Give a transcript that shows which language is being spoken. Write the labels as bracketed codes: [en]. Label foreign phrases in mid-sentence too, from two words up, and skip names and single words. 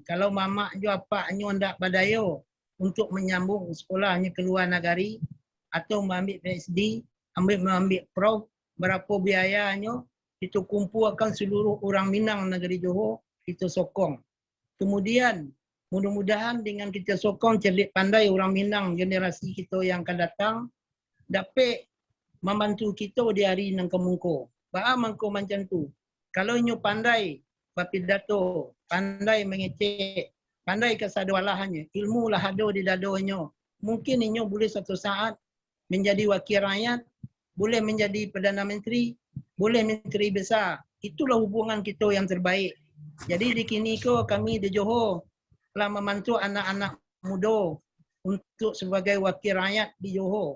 [ms] Kalau mamaknya, apaknya tidak berdaya untuk menyambung sekolahnya ke luar negeri atau mengambil PhD, ambil perahu, berapa biayanya, kita kumpulkan seluruh orang Minang negeri Johor, kita sokong. Kemudian mudah-mudahan dengan kita sokong cerdik pandai orang Minang generasi kita yang akan datang dapat membantu kita di hari [min] nang kemungko. Ba mangko macam tu. Kalau inyo pandai berpidato, pandai mengecek, pandai kesadawalahannya, ilmu lah ada di dadonya. [ms] Mungkin inyo boleh satu saat menjadi wakil rakyat, boleh menjadi Perdana Menteri, boleh menteri besar. Itulah hubungan kita yang terbaik. Jadi di kini kami di Johor telah membantu anak-anak muda untuk sebagai wakil rakyat di Johor.